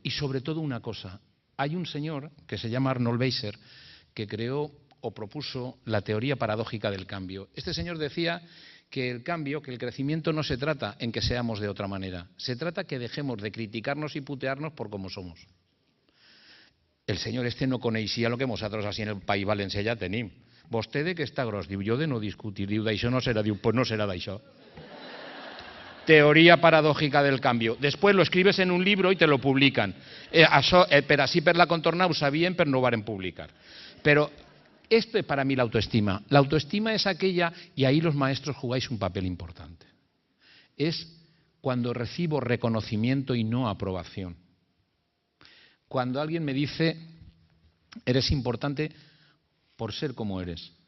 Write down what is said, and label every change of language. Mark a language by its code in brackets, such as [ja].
[es] Y sobre todo una cosa, hay un señor que se llama Arnold Beiser, que creó o propuso la teoría paradójica del cambio. Este señor decía que el cambio, que el crecimiento no se trata en que seamos de otra manera, se trata que dejemos de criticarnos y putearnos por cómo somos. [ca] El senyor este no coneixia el que nosaltres així en el País Valencià ja tenim. Vostè de què està gros? Diu, jo de no discutir. Diu, d'això no serà. Diu, pues no serà d'això. [es] Teoría paradójica del cambio. Después lo escribes en un libro y te lo publican. [ca] Per així per la contorna ho sabien, per no ho varen publicar. [es] Pero esto es para mí la autoestima. La autoestima es aquella, y ahí los maestros jugáis un papel importante. Es cuando recibo reconocimiento y no aprobación. Cuando alguien me dice, eres importante por ser como eres.